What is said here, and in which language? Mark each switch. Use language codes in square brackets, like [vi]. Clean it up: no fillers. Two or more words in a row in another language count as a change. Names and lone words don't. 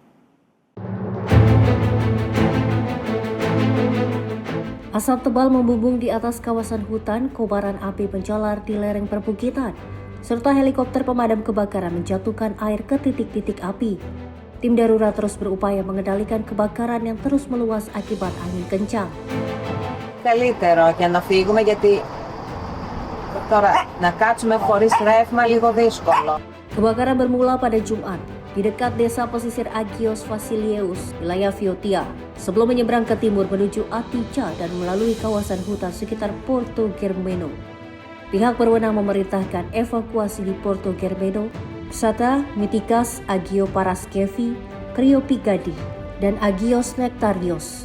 [id] Asap tebal membumbung di atas kawasan hutan, kobaran api menjalar di lereng perbukitan, serta helikopter pemadam kebakaran menjatuhkan air ke titik-titik api. Tim darurat terus berupaya mengendalikan kebakaran yang terus meluas akibat angin kencang. [el] Καλύτερο και να φύγουμε γιατί τώρα να κάτσουμε χωρίς ρεύμα λίγο δύσκολο. [id] Kebakaran bermula pada Jumat di dekat desa pesisir Agios Vasileios, wilayah Viotia, sebelum menyeberang ke timur menuju Atica dan melalui kawasan hutan sekitar Porto Germeno. Pihak berwenang memerintahkan evakuasi di Porto Germeno, Sata, Mitikas, Agio Paraskevi, Kriopigadi, dan Agios Nektarios.